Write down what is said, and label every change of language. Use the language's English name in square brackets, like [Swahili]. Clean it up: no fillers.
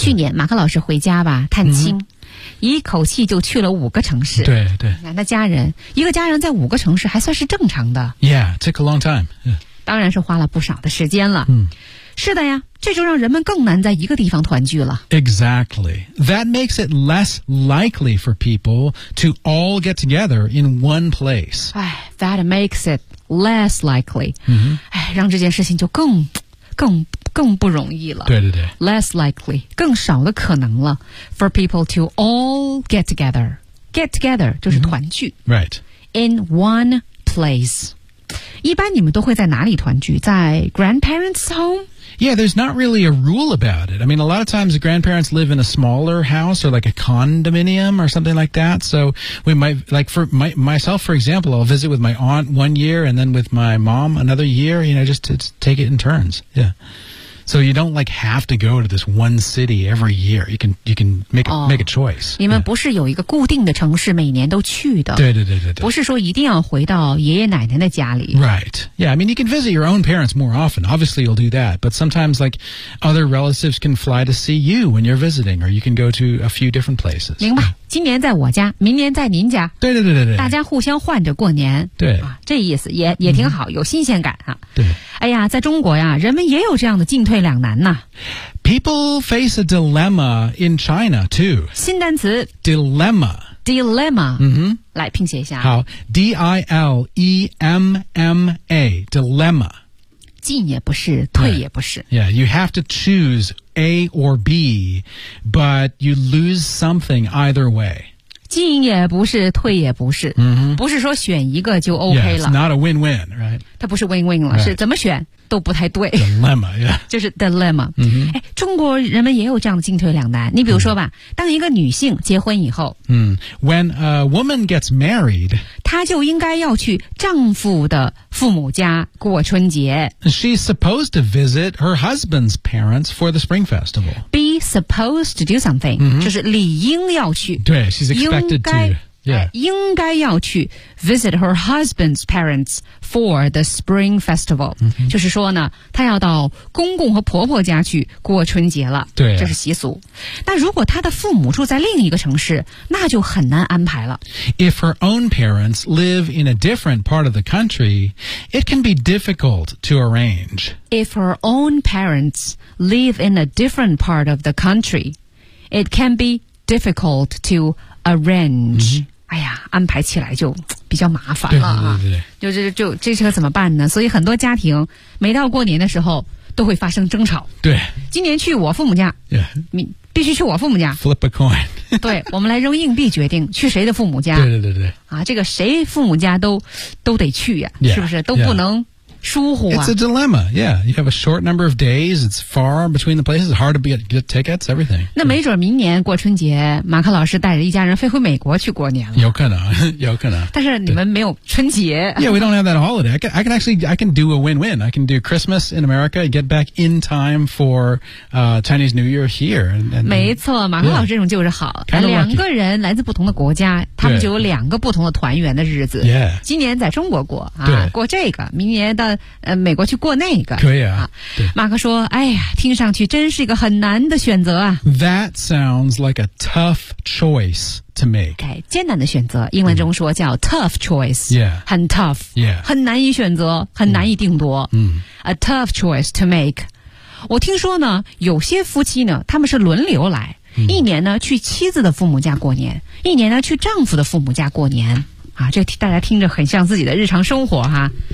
[Chinese] 去年马克老师回家吧探亲、一口气就去了五个城市对对那家人一个家人在五个城市还算是正常的 [English] Yeah, it took a long time、 [Chinese] 当然是花了不少的时间了、是的呀这就让人们更难在一个地方团聚了 [English] Exactly That makes it less likely for people to all get together in one place That makes it less likely、 [Chinese] 让这件事情就更不容易了对对对 [English] Less likely [Chinese] 更少的可能了 [English] For people to all get together Get together [Chinese] 就是团聚、 [English] Right In one place [Chinese] 一般你们都会在哪里团聚在 grandparents home? [English] Yeah, there's not really a rule about it. I mean, a lot of times the grandparents live in a smaller house or like a condominium or something like that. So we might, like for my, myself, for example, I'll visit with my aunt one year and then with my mom another year, you know, just to take it in turns. Yeah. So you don't like have to go to this one city every year. You can make,、make a choice. [Chinese] 你们不是有一个固定的城市每年都去的。对对对对对。不是说一定要回到爷爷奶奶的家里。 [English] Right. Yeah, I mean, you can visit your own parents more often. Obviously, you'll do that. But sometimes, like, other relatives can fly to see you when you're visiting, or you can go to a few different places. [Chinese] 明白。今年在我家明年在您家对对对对大家互相换着过年对、这意思也挺好有新鲜感、对哎呀在中国呀人们也有这样的进退为两难呢。 [English] People face a dilemma in China too. [Chinese] 新单词 [English] dilemma. Dilemma. 嗯哼， [Chinese] 来拼写一下。 [English] 好 ，D-I-L-E-M-M-A. Dilemma. [Chinese] 进也不是，退也不是。 [English] Right. Yeah, you have to choose A or B, but you lose something either way. [Chinese] 进也不是，退也不是、 mm-hmm. 不是说选一个就 OK 了 [English] yeah, it's not a win-win, right? [Chinese] 它不是 win-win 了、 [English] right. [Chinese] 是怎么选都不太对 [English] Dilemma, yeah [Chinese] 就是 dilemma、 mm-hmm. 哎、中国人们也有这样的进退两难你比如说吧、mm-hmm. 当一个女性结婚以后、 [English] mm-hmm. When a woman gets married [Chinese] 她就应该要去丈夫的父母家过春节 [English] She's supposed to visit her husband's parents for the spring festival Be supposed to do something、 mm-hmm. [Chinese] 就是理应要去对 [English] she's expected [Chinese] 应该要去 [English] visit her husband's parents for the spring festival、 mm-hmm. [Chinese] 就是说呢她要到公公和婆婆家去过春节了对、啊、这是习俗那如果她的父母住在另一个城市那就很难安排了 [English] If her own parents live in a different part of the country it can be difficult to arrange If her own parents live in a different part of the country it can be difficult to arrange、 mm-hmm. [Chinese] 哎呀安排起来就比较麻烦了、啊、就这个怎么办呢所以很多家庭每到过年的时候都会发生争吵对今年去我父母家、 [English] yeah. [Chinese] 必须去我父母家 [English] flip a coin [Chinese] 对我们来扔硬币决定去谁的父母家对对对对啊这个谁父母家都得去呀、 [English] 啊 yeah, [Chinese] 是不是都不能、 [English] yeah. [Chinese] 疏忽啊 [English] It's a dilemma, yeah. You have a short number of days, it's far between the places, hard to get tickets, everything. [Chinese] 那没准明年过春节马克老师带着一家人飞回美国去过年了。有可能有可能。但是你们没有春节。 [English] Yeah, we don't have that holiday. I can do a win-win. I can do Christmas in America, get back in time for Chinese New Year here. And, [Chinese] 没错马克老师这种就是好。 [English] Yeah, [Chinese] 两个人来自不同的国家他们就有两个不同的团圆的日子。 [English] Yeah. [Chinese] 今年在中国过、啊、对过这个明年到美国去过那个可以 啊, 啊对马克说哎呀听上去真是一个很难的选择啊 [English] That sounds like a tough choice to make [Chinese] okay, 艰难的选择英文中说叫 tough choice、 [English] yeah. [Chinese] 很 tough、 [English] yeah. [Chinese] 很难以选择很难以定夺、嗯、 [English] A tough choice to make [Chinese] 我听说呢有些夫妻呢他们是轮流来、嗯、一年呢去妻子的父母家过年一年呢去丈夫的父母家过年啊，这大家听着很像自己的日常生活哈。